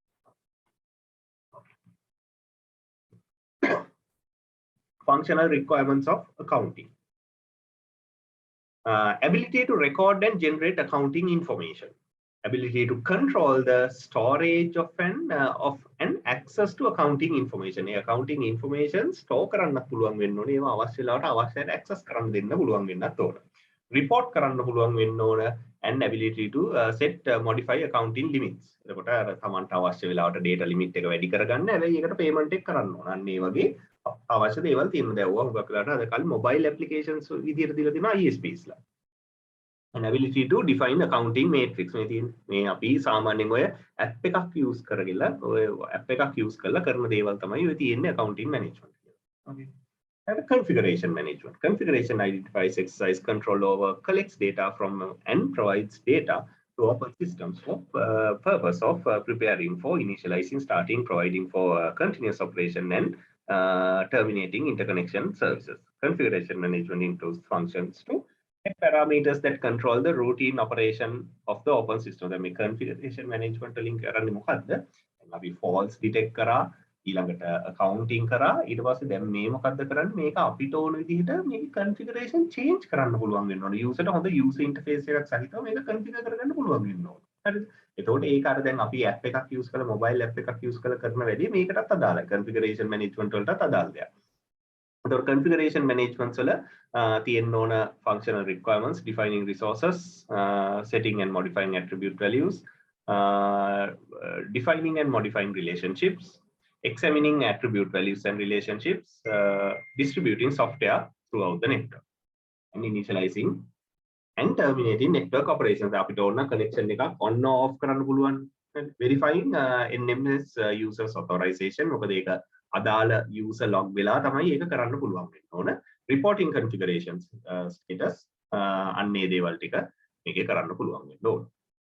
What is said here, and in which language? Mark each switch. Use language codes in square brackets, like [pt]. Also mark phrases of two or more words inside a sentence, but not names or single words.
[en] Functional requirements of accounting. Ability to record and generate accounting information. Ability to control the storage of and access to accounting information. Accounting information [si] store කරන්න පුළුවන් වෙන්න ඕනේ. ඒවා අවශ්‍ය වෙලාවට අවශ්‍යයට access කරන්න දෙන්න පුළුවන් වෙන්නත් ඕන. [en] Report [si] කරන්න පුළුවන් වෙන්න ඕන [en] and ability to set modify accounting limits. [si] එතකොට තමන්ට අවශ්‍ය වෙලාවට [en] data limit [si] එක වැඩි කරගන්න හැබැයි ඒකට payment එක කරන්න ඕන. අන්න ඒ වගේ අවශ්‍ය දේවල් තියෙනවා. දැන් ඔය හුඟක් වෙලාට අද කාලේ [en] mobile applications [si] විදියට දීලා තියෙනවා ISPs ලා. [en] And ability to define accounting matrix [si] මේ තියෙන මේ අපි සාමාන්‍යයෙන් ඔය app එකක් use කරගilla ඔය app එකක් use කරලා කරන දේවල් තමයි ඔය තියෙන්නේ [en] accounting management [si] කියලා. [en] Okay. And configuration management. Configuration identifies, exercise control over, collects data from and provides data to open systems for purpose of preparing for initializing, starting, providing for continuous operation and terminating interconnection services. Configuration management includes functions to parameters that control the routine operation of the open system. The configuration management link [si] කරන්නේ මොකද්ද? අපි [en] false detect [si] කරා ඊළඟට accounting කරා ඊට පස්සේ දැන් මේ මොකද්ද කරන්නේ? මේක අපිට ඕන විදිහට මේක [en] configuration change [si] කරන්න පුළුවන් වෙන්න ඕනේ. user ට හොඳ [en] user interface [si] එකක් සහිතව මේක configure කරගන්න පුළුවන් වෙන්න ඕනේ. හරිද? එතකොට ඒක අර දැන් අපි app එකක් use කරලා [en] mobile app [si] එකක් use කරලා කරන වැඩේ මේකටත් අදාළයි. [en] configuration management [si] වලටත් අදාළ දෙයක්. [en] So configuration management [si] වල තියෙන්න ඕන [en] functional requirements, defining resources, setting and modifying attribute values, defining and modifying relationships, examining attribute values and relationships, distributing software throughout the network, and initializing and terminating network operations. [si] අපිට ඕන connection එකක් on off කරන්න පුළුවන්. [en] Verifying NMS users authorization. [si] මොකද ඒක අදාළ [en] user log [si] වෙලා තමයි ඒක කරන්න පුළුවන් වෙන්න ඕන. [en] Reporting configurations status [si] අන්නේ දේවල් ටික මේකේ කරන්න පුළුවන් වෙන්න ඕන.